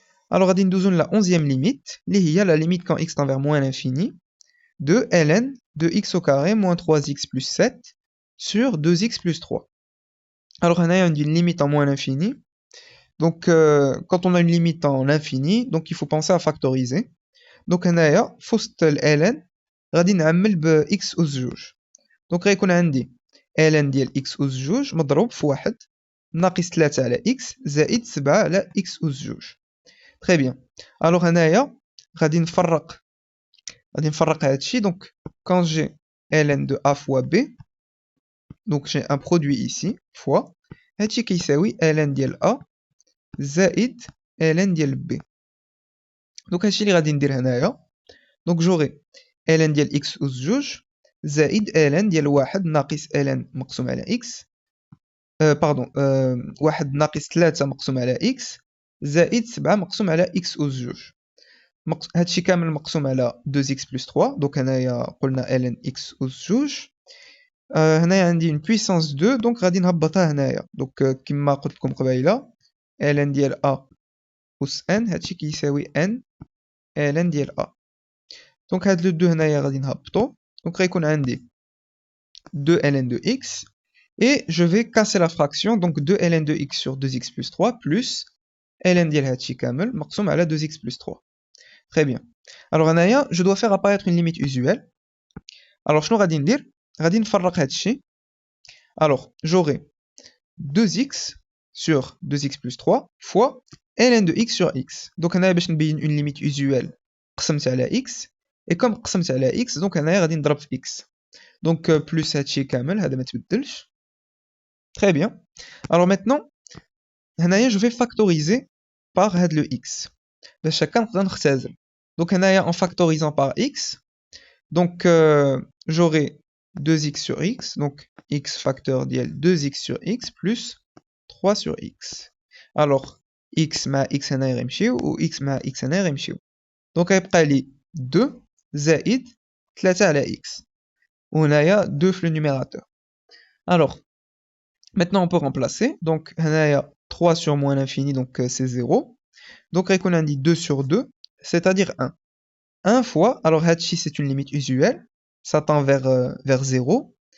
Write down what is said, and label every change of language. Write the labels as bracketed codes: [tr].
[fr] Alors, nous avons la 11e limite, qui est la limite quand x tend vers moins l'infini, de ln de x au carré moins 3x plus 7 sur 2x plus 3. Alors, on a une limite en moins l'infini. Donc, quand on a une limite en l'infini, donc il faut penser à factoriser. Donc, on a [ar] فوسط ln غادي نعمل ب x أس جوج. دونك غيكون عندي ln ديال x أس جوج مضروب في واحد ناقص 3 على x زائد 7 على x أس جوج. تري بيان. الوغ هنايا غادي نفرق هادشي. [fr] دونك quand j'ai ln de a fois b, donc j'ai un produit ici fois [ar] هادشي كيساوي ln ديال a زائد ln ديال b. دونك هادشي اللي غادي ندير هنايا. دونك جوغي ln ديال x أس جوج زائد ln ديال واحد ناقص ln مقسوم على x باردون واحد ناقص 3 مقسوم على x زائد 7 مقسوم على x أس جوج. هادشي كامل مقسوم على 2x plus 3. دونك هنايا قلنا ln x أس جوج. هنايا عندي [fr] une puissance 2 [ar] دونك غادي نهبطها هنايا. دونك كما قلت لكم قبيله ln ديال a أس n هادشي كيساوي n ln ديال a. دونك هاد لو 2 هنايا غادي نهبطو. [fr] Donc, [ar] غيكون عندي [fr] 2 ln de x et je vais casser la fraction. Donc 2 ln de x sur 2x plus 3 plus ln [ar] ديال هادشي كامل مقسوم على [fr] 2x plus 3. Très bien. Alors هنايا je dois faire apparaître une limite usuelle. [ar] Alors شنو غادي ندير؟ غادي نفرق هادشي. [fr] Alors j'aurai 2x sur 2x plus 3 fois ln de x sur x. [ar] Donc هنايا باش نبين [fr] une limite usuelle [ar] قسمت على x. Et comme قسمت على x, donc هنايا غادي نضرب في x. [fr] Donc plus [ar] هادشي كامل هذا ما تبدلش. [fr] Très bien. Alors maintenant, هنايا je vais factoriser par هاد le x. [ar] باش هكا نقدر نختزل. [fr] Donc هنايا en factorisant par x, donc j'aurai 2x sur x, donc x facteur ديال 2x sur x plus 3 sur x. [ar] Alors x مع x هنا يمشيو و x مع x هنا يمشيو. Donc يبقى لي 2 زائد 3 على x. وهنايا 2 في [fr] le numérateur. Alors maintenant on peut remplacer. Donc هنايا 3 sur moins l'infini, donc c'est 0. Donc on a dit 2 sur 2, c'est-à-dire 1. 1 fois, alors Hachi c'est une limite usuelle, ça tend vers 0.